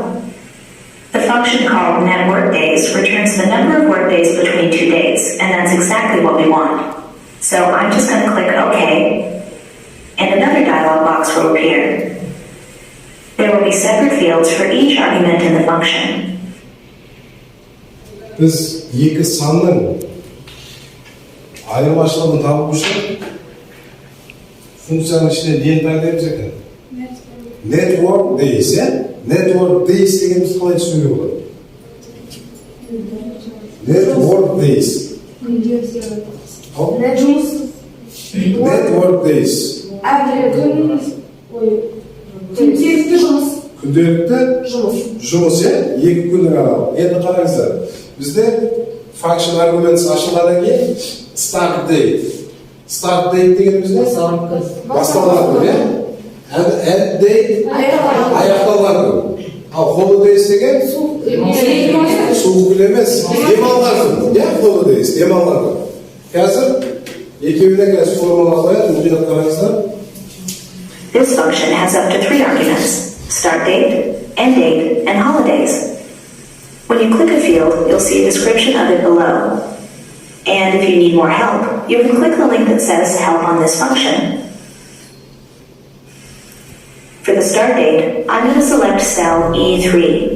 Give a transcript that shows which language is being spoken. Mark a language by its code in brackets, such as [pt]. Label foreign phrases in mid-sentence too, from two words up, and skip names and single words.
[en] The function called netWorkDays returns the number of workdays between two dates, and that's exactly what we want. So I'm just going to click OK, and another dialog box will appear. There will be separate fields for each argument in the function. [kk] Biz екі санның айырмашылығын табу үшін функцияның ішіне нені таңдаймыз екен? [en] Network days, [kk] ya? [en] Network days [kk] дегеніміз қалай түсінуге болады? [en] Network days. Network days. [kk] Күнделікті жұмыс, ya? Екі күннің аралығы. Енді қараңыздар. Бізде [en] function arguments [kk] ашылғаннан кейін [en] start date. Start date [kk] дегеніміз не? Басталған күн, ya? [en] End date [kk] аяқталған күн. Ал holidays деген суық күн емес, демалған күн. Ya? Holidays, демалған күн. Қазір екеуіне қазір формула қояды, мұқият қараңыздар. [en] This function has up to 3 arguments: start date, end date, and holidays. When you click a field, you'll see a description of it below. And if you need more help, you can click the link that says Help on this function. For the start date, I'm going to select cell E3.